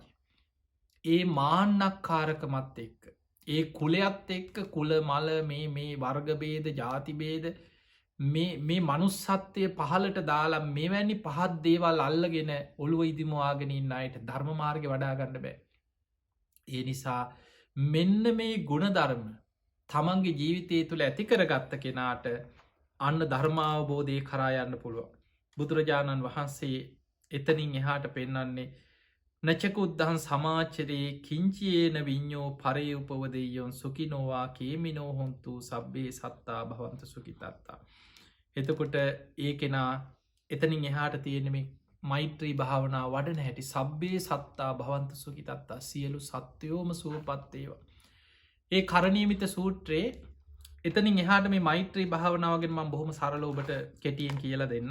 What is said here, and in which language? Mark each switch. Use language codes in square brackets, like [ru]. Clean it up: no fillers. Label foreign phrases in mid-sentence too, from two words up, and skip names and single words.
[si] ඒ මාන්නක්කාරකමත් එක්ක ඒ කුලයක්ත් එක්ක කුල මල මේ වර්ගබේද ජාතිබේද මේ මනුස්සත්වය පහලට දාලා මෙවැනි පහත් දේවල් අල්ලගෙන ඔළුව ඉදිමවාගෙන ඉන්න අයට ධර්ම මාර්ග වඩාගන්න බෑ. ඒ නිසා මෙන්න මේ ගුණධර්ම තමන්ගේ ජීවිතය තුළ ඇතිකරගත්ත කෙනාට අන්න ධර්මාවබෝධය කරා යන්න පුළුවන්. බුදුරජාණන් වහන්සේ එතනින් එහාට පෙන්නන්නේ [pi] නචකුද්දහන් සමාචරයේ කිංචියේන විඤ්ඥෝ පරය උපවදයොන් සුකිනෝවා කේමිනෝ හොන්තු සබ්බේ සත්තා භවන්ත සුකිතත්තා. [si] එතකොට ඒ කෙනා එතනින් එහාට තියෙනෙම මෛත්‍රී භාවනා වඩන හැටි [pi] සබ්බේ සත්තා භවන්ත සුකිතත්තා [si] සියලු සත්‍යයෝම සුවපත්තේවා. ඒ කරණීමිත සූත්‍රයේ එතනින් එහාට මේ මෛත්‍රී භාවනාවගෙන් මම බොහොම සරල ඔබට කෙටියෙන් කියලා දෙන්න.